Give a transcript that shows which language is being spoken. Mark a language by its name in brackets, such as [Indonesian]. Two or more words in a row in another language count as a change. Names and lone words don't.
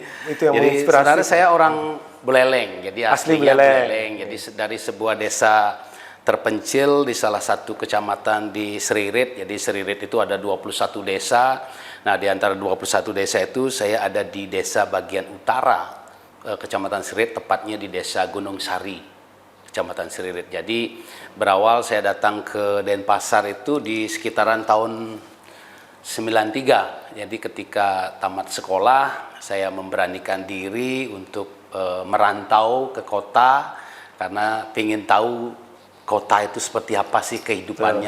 [Indonesian] Itu yang jadi sebenarnya saya orang Buleleng, jadi asli aslinya Buleleng. Buleleng. Jadi dari sebuah desa terpencil di salah satu kecamatan di Seririt. Jadi Seririt itu ada 21 desa. Nah, di antara 21 desa itu saya ada di desa bagian utara Kecamatan Seririt, tepatnya di Desa Gunung Sari, Kecamatan Seririt. Jadi berawal saya datang ke Denpasar itu di sekitaran tahun 93. Jadi ketika tamat sekolah saya memberanikan diri untuk merantau ke kota karena ingin tahu kota itu seperti apa sih kehidupannya.